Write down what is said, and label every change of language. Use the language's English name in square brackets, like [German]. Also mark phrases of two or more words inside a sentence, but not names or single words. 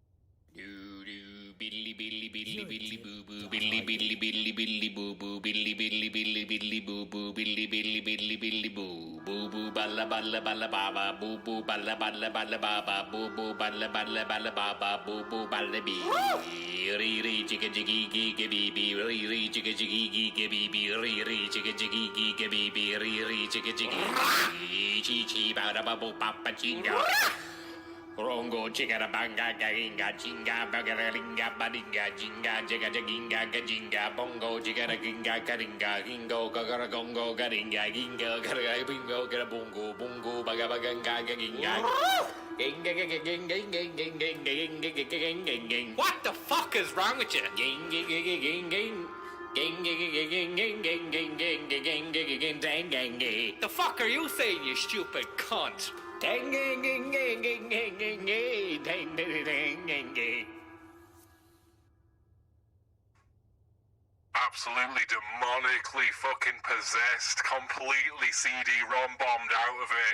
[English] Billy billy billy billy boo boo billy billy billy billy boo boo billy billy billy billy boo boo billy billy billy billy boo boo boo balla balla balla baba boo boo balla balla balla baba boo boo balla balla balla baba boo boo balla bee re re jigga jiggy gee bee bee re re jigga jiggy gee bee bee re re jigga jiggy gee bee bee re re jigga jiggy chi chi ba da ba boo papa chinga Rongo chikara banga garinga chinga bagaringa badinga jinga jaga jaginga gajinga bongo chikara ginga karinga gingo gagara gongo garinga ginga garaga bingo gara bongo bongo baga baganga gaginga What the fuck is wrong with you? The fuck are you saying, you stupid cunt? Absolutely demonically fucking possessed, completely CD-ROM bombed out of it.